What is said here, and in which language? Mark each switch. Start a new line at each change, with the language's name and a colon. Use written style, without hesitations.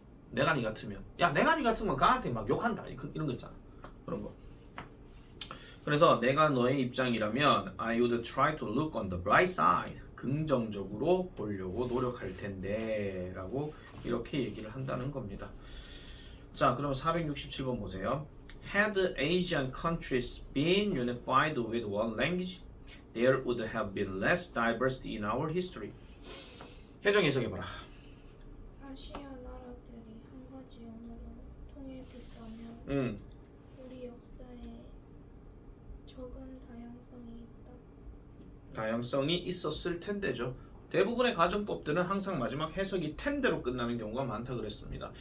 Korean: 내가 니 같으면 야 내가 니 같으면 가한테 막 욕한다 이런 거 있잖아. 그런 거. 그래서 내가 너의 입장이라면
English: I would try to look on the bright side
Korean: 긍정적으로 보려고 노력할 텐데 라고 이렇게 얘기를 한다는 겁니다. 자, 그럼 467번 보세요.
English: Had Asian countries been unified with one language there would have been less diversity in our history.
Korean: 해정 해석해봐라. 아시아 나라들이 한 가지 언어로 통일됐다면 우리 역사에 적은 다양성이 있다. 다양성이 있었을 텐데죠. 대부분의 가정법들은 항상 마지막 해석이 텐대로 끝나는 경우가 많다 그랬습니다.